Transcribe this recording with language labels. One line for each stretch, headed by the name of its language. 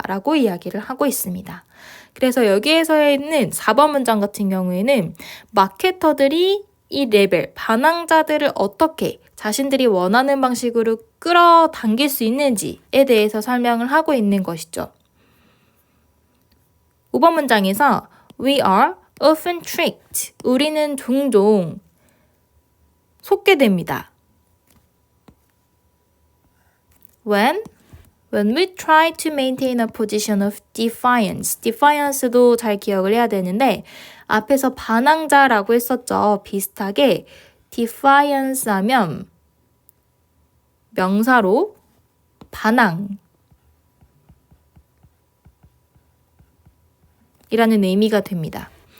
Korean: 라고 이야기를 하고 있습니다. 그래서 여기에서 있는 4번 문장 같은 경우에는 마케터들이 이 레벨, 반항자들을 어떻게 자신들이 원하는 방식으로 끌어당길 수 있는지에 대해서 설명을 하고 있는 것이죠. 5번 문장에서
English: We are often tricked.
Korean: 우리는 종종 속게 됩니다.
English: When we try to maintain a position of defiance.
Korean: defiance도 잘 기억을 해야 되는데 앞에서 반항자라고 했었죠. 비슷하게 defiance 하면 명사로 반항 이라는 의미가 됩니다.